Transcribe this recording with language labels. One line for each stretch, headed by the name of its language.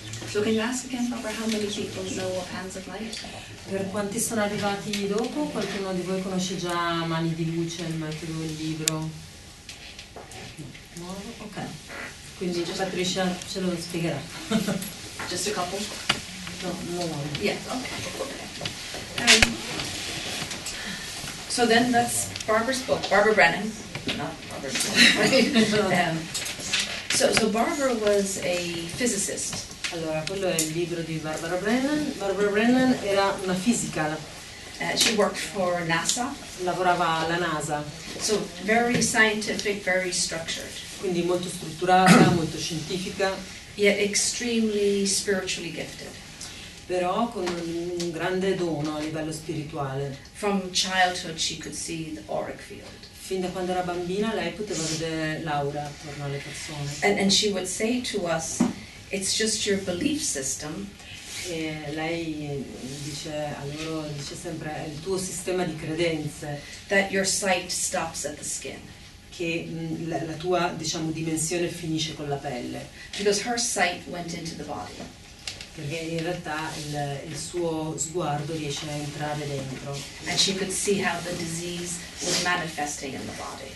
English: So can you ask again, Barbara, how many people know of Hands of Light?
Italian: Per quanti sono arrivati dopo? Qualcuno di voi conosce già Mani di Luce, il metodo, il libro? No? Ok, quindi Patricia ce lo spiegherà.
English: Just a couple? No. Yeah, okay. So then that's Barbara's book, Barbara Brennan, not Barbara Brennan. So Barbara was a physicist.
Italian: Allora, quello è il libro di Barbara Brennan. Barbara Brennan era una fisica,
English: She worked for NASA.
Italian: lavorava alla NASA,
English: So very scientific, very structured,
Italian: quindi molto strutturata, molto scientifica,
English: yet extremely spiritually gifted.
Italian: però con un grande dono a livello spirituale.
English: From childhood she could see the auric field.
Italian: Fin da quando era bambina lei poteva vedere l'aura attorno alle persone.
English: And she would say to us, it's just your belief system.
Italian: E lei dice a loro, dice sempre, è il tuo sistema di credenze,
English: That your sight stops at the skin.
Italian: che la tua, diciamo, dimensione finisce con la pelle,
English: Because her sight went into the body.
Italian: perché in realtà il suo sguardo riesce a entrare dentro,
English: And she could see how the disease was manifesting in the body.